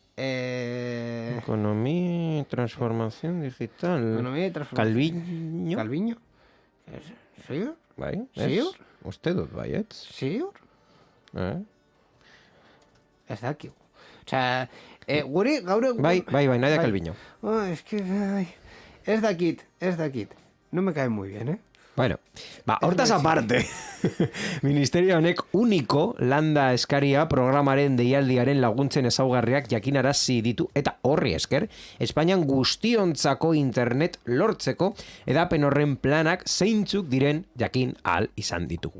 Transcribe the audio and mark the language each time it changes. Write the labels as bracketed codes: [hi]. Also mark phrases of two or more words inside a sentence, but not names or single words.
[es] Ekonomia, transformación digital. Ekonomia, transformación. [eu] Calviño? Calviño? Ziur? Bai, Ziur? Uste dut, baietz. Ziur? Ez dakigu. Osea, guri gaur egun... Bai, nahi da Calviño. [es] Es que, [eu] ez dakit. [es] No me cae muy bien, [eu] Bueno, hortaz aparte, ministerio honek uniko landa eskaria programaren deialdiaren laguntzen ezaugarriak jakinarazi ditu eta horri esker, Espainian guztiontzako internet lortzeko edapen horren planak zeintzuk diren jakin ahal izan ditugu.